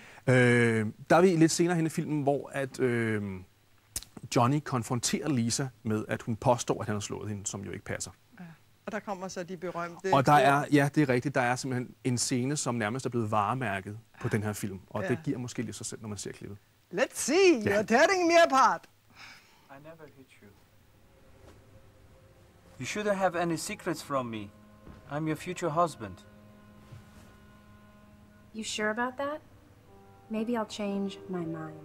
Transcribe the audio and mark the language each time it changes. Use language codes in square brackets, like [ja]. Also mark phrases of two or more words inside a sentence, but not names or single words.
[da] Der er vi lidt senere henne i filmen, hvor at Johnny konfronterer Lisa med, at hun påstår, at han har slået hende, som jo ikke passer. Ja. Og der kommer så de berømte... Og der er, ja, det er rigtigt, der er simpelthen en scene, som nærmest er blevet varemærket på den her film. Og det giver måske lidt sig selv, når man ser klippet. [en] Let's see, you're tearing me apart. I never hit you. You shouldn't have any secrets from me. I'm your future husband. You sure about that? Maybe I'll change my mind.